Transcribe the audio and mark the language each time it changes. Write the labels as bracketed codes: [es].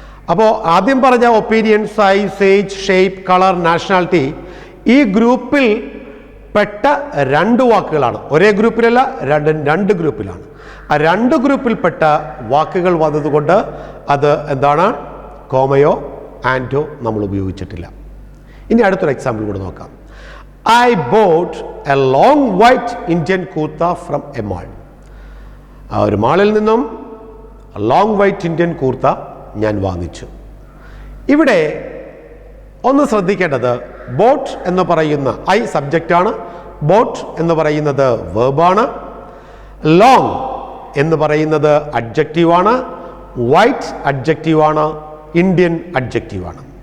[ml] അപ്പോൾ ആദ്യം പറഞ്ഞ opinion, size, age, shape, colour, nationality ഈ ഗ്രൂപ്പിൽ പെട്ട രണ്ട് വാക്കുകളാണ്. ഒരേ ഗ്രൂപ്പിലല്ല, രണ്ട് ഗ്രൂപ്പിലാണ്. ആ രണ്ട് ഗ്രൂപ്പിൽപ്പെട്ട വാക്കുകൾ വന്നതുകൊണ്ട് അത് എന്താണ്? കോമയോ ആൻഡോ നമ്മൾ ഉപയോഗിച്ചിട്ടില്ല. ഇനി അടുത്തൊരു എക്സാമ്പിൾ കൂടെ നോക്കാം. [en] I bought a long white Indian kurta from a mall. [ml] ആ ഒരു മാളിൽ നിന്നും ലോങ് വൈറ്റ് ഇന്ത്യൻ കൂർത്ത ഞാൻ വാങ്ങിച്ചു. ഇവിടെ ഒന്ന് ശ്രദ്ധിക്കേണ്ടത്, ബോട്ട് എന്ന് പറയുന്ന ഐ സബ്ജക്റ്റാണ്, ബോട്ട് എന്ന് പറയുന്നത് വേർബാണ്, ലോങ് എന്ന് പറയുന്നത് അഡ്ജക്റ്റീവാണ്, വൈറ്റ് അഡ്ജക്റ്റീവാണ്, ഇന്ത്യൻ അഡ്ജക്റ്റീവാണ്.